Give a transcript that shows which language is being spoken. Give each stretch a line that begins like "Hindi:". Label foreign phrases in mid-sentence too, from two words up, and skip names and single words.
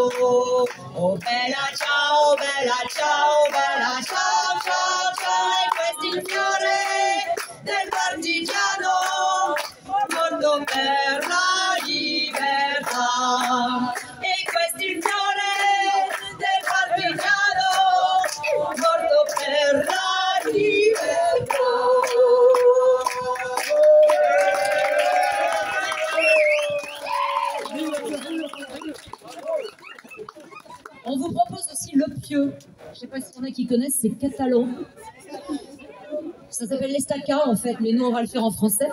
Italian: Oh bella ciao, bella ciao, bella ciao, ciao, ciao, e questo è il fiore del partigiano, morto per la libertà. E questo è il fiore del partigiano, morto per la libertà.
French: On vous propose aussi le pieu. Je ne sais pas s'il y en a qui connaissent, c'est catalan. Ça s'appelle l'estaca en fait, mais nous on va le faire en français.